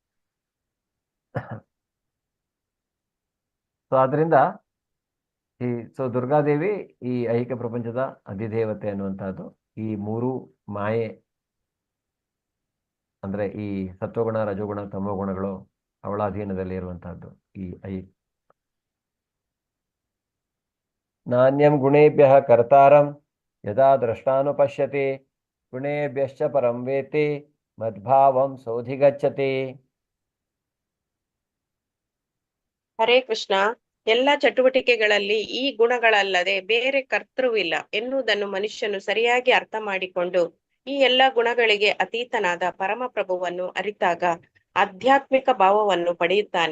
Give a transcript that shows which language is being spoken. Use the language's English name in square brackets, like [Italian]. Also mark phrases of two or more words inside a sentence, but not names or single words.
[Kannada] ಸೊ ಆದ್ರಿಂದ ದುರ್ಗಾದೇವಿ ಈ ಐಹಿಕ ಪ್ರಪಂಚದ ಅಧಿದೇವತೆ ಅನ್ನುವಂಥದ್ದು. ಈ 3 ಮಾಯೆ ಅಂದ್ರೆ ಈ ಸತ್ವಗುಣ, ರಜೋಗುಣ, ತಮೋಗುಣಗಳು ಅವಳ ಅಧೀನದಲ್ಲಿ ಇರುವಂತಹದ್ದು. [Sanskrit] ನಾಣ್ಯಂ ಗುಣೇಭ್ಯ ಕರ್ತಾರಂ ಯದಾ ದ್ರಷ್ಟಾನುಪಶ್ಯತಿ ಗುಣೇಭ್ಯಶ್ಚ ಪರಂ ವೇತಿ ಮದ್ಭಾವಂ ಸೋಧಿಗಚ್ಚತಿ. ಹರೇ ಕೃಷ್ಣ. [Kannada] ಎಲ್ಲ ಚಟುವಟಿಕೆಗಳಲ್ಲಿ ಈ ಗುಣಗಳಲ್ಲದೆ ಬೇರೆ ಕರ್ತೃವಿಲ್ಲ ಎನ್ನುವುದನ್ನು ಮನುಷ್ಯನು ಸರಿಯಾಗಿ ಅರ್ಥ ಮಾಡಿಕೊಂಡು ಈ ಎಲ್ಲ ಗುಣಗಳಿಗೆ ಅತೀತನಾದ ಪರಮಪ್ರಭುವನ್ನು ಅರಿತಾಗ ಆಧ್ಯಾತ್ಮಿಕ ಭಾವವನ್ನು ಪಡೆಯುತ್ತಾನೆ.